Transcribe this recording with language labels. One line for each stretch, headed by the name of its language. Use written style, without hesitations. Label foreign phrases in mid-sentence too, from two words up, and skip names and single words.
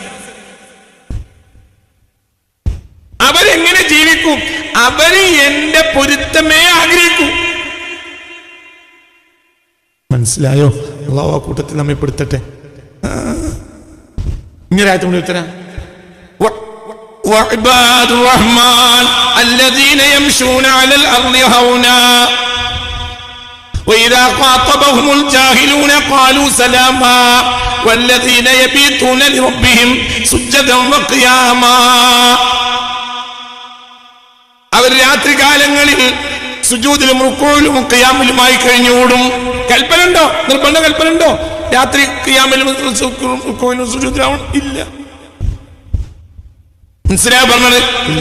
Malayalam: അവരെങ്ങനെ ജീവിക്കും? അവര് എന്റെ പൊരുത്തമേ ആഗ്രഹിക്കൂ. മനസ്സിലായോ? അള്ളാഹു ആ കൂട്ടത്തിൽ നമ്മെ പെടുത്തട്ടെ. ഇങ്ങനെ ഉത്തരം
Arabic: وعباد الرحمن الذين يمشون على الأرض هونا وإذا خاطبهم الجاهلون قالوا سلاما والذين يبيتون لربهم سجدا وقياما.
Malayalam: അവർ രാത്രികാലങ്ങളിൽ സുജൂദിലും റുക്കൂയിലും ഖിയാമിലുമായി കഴിഞ്ഞുകൂടും. കൽപ്പന ഉണ്ടോ? നിർബന്ധ കൽപ്പന ഉണ്ടോ രാത്രി ഖിയാമിലും റുക്കൂയിലും സുജൂദിലാവണം? ഇല്ല. മനസ്സിലായ പറഞ്ഞത്? ഇല്ല.